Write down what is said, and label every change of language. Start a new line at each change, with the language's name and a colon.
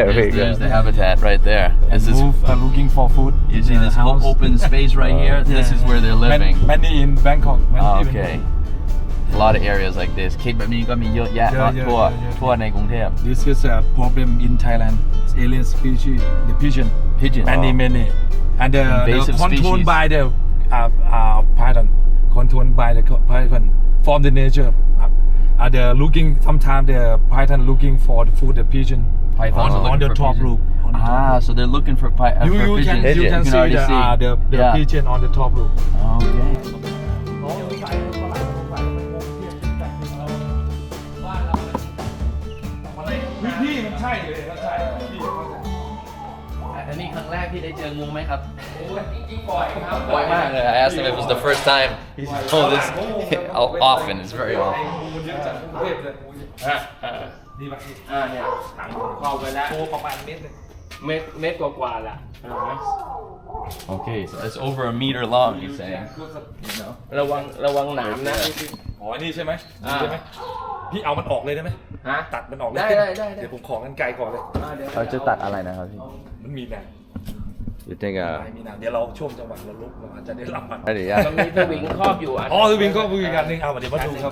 English: there's the habitat right there this is looking for food you see this whole open space right here this is where they're living many in Bangkok okay a lot of areas like this
Thai: เคสแบบนี้ก็มีเยอะแยะทั่วในกรุงเทพ
English: This is a problem in Thailand alien species the pigeon many and controlled by the python controlled by the python from the nature they're looking sometimes the python looking for the food the pigeon python on the top roof so they're looking for pigeon you can see the pigeon on the top roof okay
Thai: พี่มันใช่เลยก็ใช่ อันนี้ครั้งแรกที่ได้เจองูไหมครับบ่อยมากเลย
English: I asked him if it was the first time he said oh this often it's very often
Thai: นี่ป่ะ เนี่ยเข้าไปแล้ว ประมาณเมตร กว่าๆละ
English: Okay so it's over a meter long he's saying
Thai: ระวังหนามนะ นี่ใช่ไหมพี่เอามันออกเลยได้ไหมตัดมันออกเลย ได้ เดี๋ยวผมขอกันไกลก่อนเลย เขาจะตัดอะไรนะครับพี่ มันมีหนาม
English: You think
Thai: มีหนามเดี๋ยวเราช่วงจังหวะเราลุกเราอาจจะได้รับมัน มันมีสวิงครอบอยู่ สวิงครอบอีกอันนึงเดี๋ยวมาดูครับ